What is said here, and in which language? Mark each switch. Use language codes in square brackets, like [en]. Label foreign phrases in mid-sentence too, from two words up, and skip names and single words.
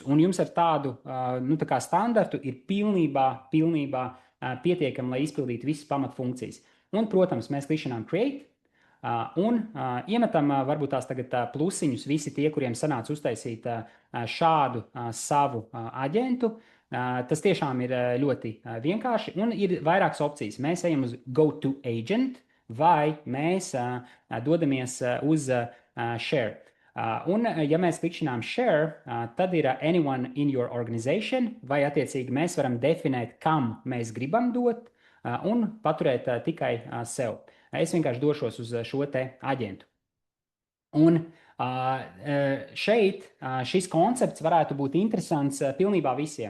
[lv] Un jums ar tādu tā kā standartu ir pilnībā pietiekami, lai izpildītu visas pamatfunkcijas. Un, protams, mēs klišanām create un iemetam varbūt tās tagad plusiņus visi tie, kuriem sanāca uztaisīt šādu savu aģentu. Tas tiešām ir ļoti vienkārši un ir vairākas opcijas. Mēs ejam uz [en] go to agent [lv] vai mēs dodamies uz share. Un, ja mēs klikšķinām share, tad ir [en] anyone in your organization, [lv] vai attiecīgi mēs varam definēt, kam mēs gribam dot, un paturēt tikai sev. Es vienkārši došos uz šo te aģentu. Un šeit šis koncepts varētu būt interesants pilnībā visiem.